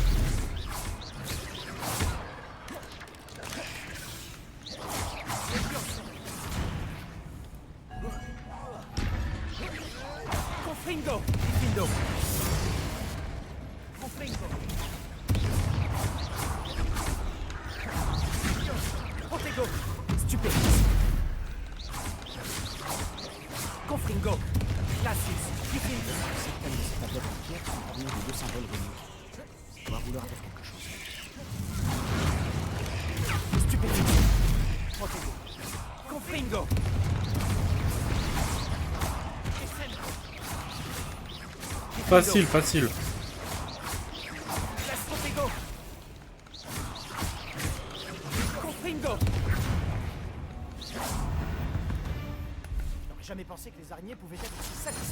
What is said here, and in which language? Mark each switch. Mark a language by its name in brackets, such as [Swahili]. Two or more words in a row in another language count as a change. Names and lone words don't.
[French] Confringo. Diffindo. Confringo. Protego. Stupéfique. Confringo. Glacius. Diffindo. Certaines de ces tablettes en pierre sont ornées de deux symboles runiques. Ça doit vouloir dire quelque chose. Stupéfique. Protego. Confringo. Facile, facile. Glace Protego. Confringo. J'aurais jamais pensé que les araignées pouvaient être aussi satissantes.